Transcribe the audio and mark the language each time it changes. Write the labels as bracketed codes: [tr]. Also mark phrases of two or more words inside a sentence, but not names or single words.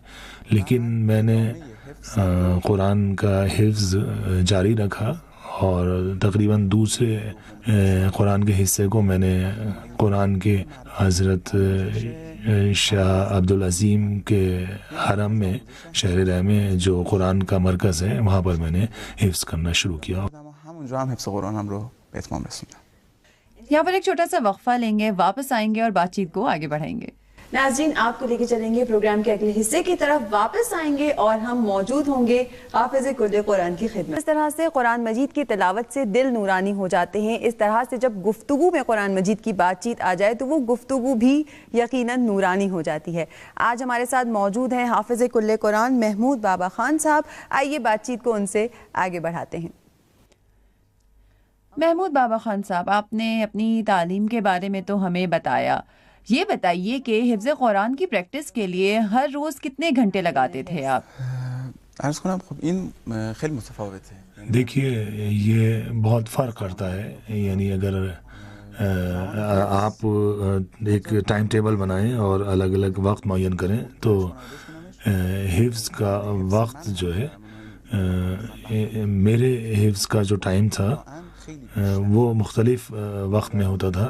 [ur] لیکن میں نے قرآن کا حفظ جاری رکھا اور تقریباً دوسرے قرآن کے حصے کو میں نے قرآن کے حضرت شاہ عبدالعظیم کے حرم میں، شہر رہ میں جو قرآن کا مرکز ہے، وہاں پر میں نے حفظ کرنا شروع کیا. [fa] همونجا هم حفظ قرآن هم رو به اتمام رسوندم. [ur] یہاں پر ایک چھوٹا سا وقفہ لیں گے، واپس آئیں گے اور بات چیت کو آگے بڑھائیں گے. ناظرین، آپ کو لے کے چلیں گے پروگرام کے اگلے حصے کی طرف. واپس آئیں گے اور ہم موجود ہوں گے حافظ کل قرآن کی خدمت. اس طرح سے قرآن مجید کی تلاوت سے دل نورانی ہو جاتے ہیں. اس طرح سے جب گفتگو میں قرآن مجید کی بات چیت آ جائے تو وہ گفتگو بھی یقیناً نورانی ہو جاتی ہے. آج ہمارے ساتھ موجود ہیں حافظ کل قرآن محمود بابا خان صاحب. آئیے بات چیت کو ان سے آگے بڑھاتے ہیں. محمود بابا خان صاحب، آپ نے اپنی تعلیم کے بارے میں تو ہمیں بتایا. یہ بتائیے کہ حفظ قرآن کی پریکٹس کے لیے ہر روز کتنے گھنٹے لگاتے تھے آپ؟ [fa] عرض کنم خب این خیلی متفاوته. [ur] دیکھیے یہ بہت فرق کرتا ہے. یعنی اگر آپ ایک ٹائم ٹیبل بنائیں اور الگ الگ وقت معین کریں تو حفظ کا وقت جو ہے، میرے حفظ کا جو ٹائم تھا وہ مختلف وقت میں ہوتا تھا.